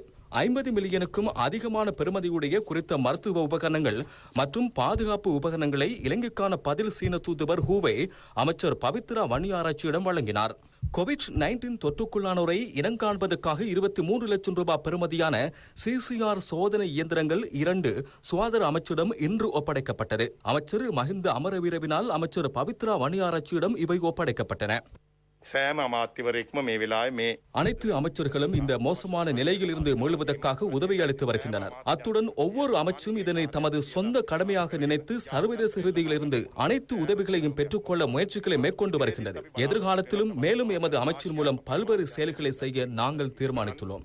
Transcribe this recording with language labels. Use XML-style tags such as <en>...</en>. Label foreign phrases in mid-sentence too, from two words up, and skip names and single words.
<ta>50 மில்லியனுக்கும் அதிகமான பெறுமதியுடைய குறித்த மருத்துவ உபகரணங்கள் மற்றும் பாதுகாப்பு உபகரணங்களை இலங்கைக்கான பதில் சீன தூதுவர் ஹூவே அமைச்சர் பவித்ரா வன்னியாராய்ச்சியிடம் வழங்கினார். கோவிட்-19 தொற்றுக்குள்ளானோரை இனங்காண்பதற்காக 23 லட்சம் ரூபாய் பெறுமதியான சிசிஆர் சோதனை இயந்திரங்கள் 2 சுகாதார அமைச்சிடம் இன்று ஒப்படைக்கப்பட்டது. அமைச்சர் மஹிந்த அமரவீரவினால் அமைச்சர் பவித்ரா வன்னியாராய்ச்சியிடம் இவை ஒப்படைக்கப்பட்டன.</ta> <si>සෑම අමාත්‍යවරයෙක්ම මේ වෙලාවේ මේ</si> <ta>அனைத்து அமைச்சர்களும் இந்த மோசமான நிலையில் இருந்து மீளுவதற்காக உதவி அளித்து வருகின்றனர். அத்துடன் ஒவ்வொரு அமைச்சும் இதனை தமது சொந்த கடமையாக நினைத்து சர்வதேச ரீதியிலிருந்து அனைத்து உதவிகளையும் பெற்றுக்கொள்ள முயற்சிகளை மேற்கொண்டு வருகின்றது. எதிர்காலத்திலும் மேலும் எமது அமைச்சின் மூலம் பல்வேறு செயல்களை செய்ய நாங்கள் தீர்மானித்துள்ளோம்.</ta>